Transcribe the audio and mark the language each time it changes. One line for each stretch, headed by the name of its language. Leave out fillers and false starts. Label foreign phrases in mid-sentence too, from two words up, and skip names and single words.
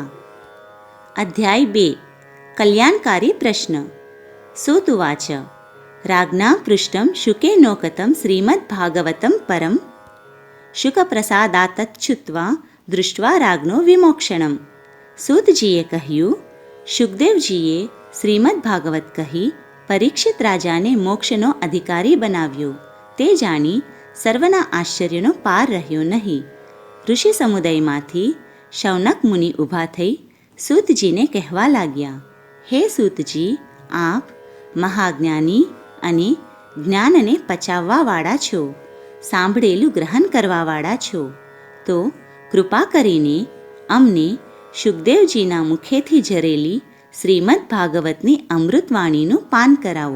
Hindi: अध्याय 2 कल्याणकारी प्रश्न।
Sanskrit: सूत उवाच राज्ञा पृष्टं शुकेनोक्तं श्रीमद्भागवतं परं शुकप्रसादात्तच्छ्रुत्वा दृष्ट्वा राज्ञो विमोक्षणम्।
Gujarati: सूतजीए કહ્યું, શુકદેવજીએ શ્રીમદ ભાગવત કહી પરીક્ષિત રાજાને મોક્ષનો અધિકારી બનાવ્યો. તે જાણી સર્વના આશ્ચર્યનો પાર રહ્યો નહીં. ઋષિ સમુદાયમાંથી શૌનક મુનિ ઊભા થઈ સૂતજીને કહેવા લાગ્યા, હે સૂતજી, આપ મહાજ્ઞાની અને જ્ઞાનને પચાવવાવાળા છો, સાંભળેલું ગ્રહણ કરવાવાળા છો, તો કૃપા કરીને અમને શુકદેવજીના મુખેથી ઝરેલી શ્રીમદ ભાગવતની અમૃતવાણીનું પાન કરાવો.